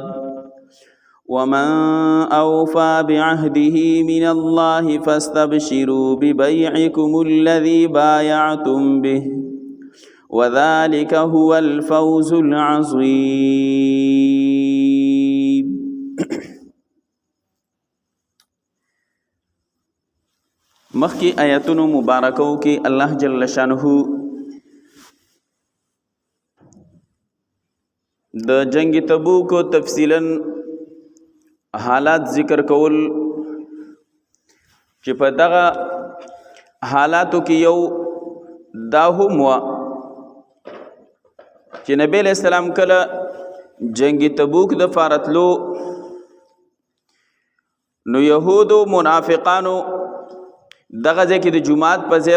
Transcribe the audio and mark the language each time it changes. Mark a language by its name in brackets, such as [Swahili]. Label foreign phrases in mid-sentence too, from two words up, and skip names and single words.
[Arabic] ومن أوفى بعهده من الله فاستبشروا ببيعكم الذي بايعتم به وذلك هو الفوز العظيم. [Pashto] مخی آیاتونو مبارکو کی [Arabic] اللہ جل شانہ [Pashto] د جنگ تبوک تفصیلا حالات ذکر کول چې په دغه حالاتو کې یو دا هم و چې نبی [Arabic] علیہ السلام [Pashto] کله جنگ تبوک د فارتلو نو یهودو منافقانو دغه ځکه د جمعات په ځای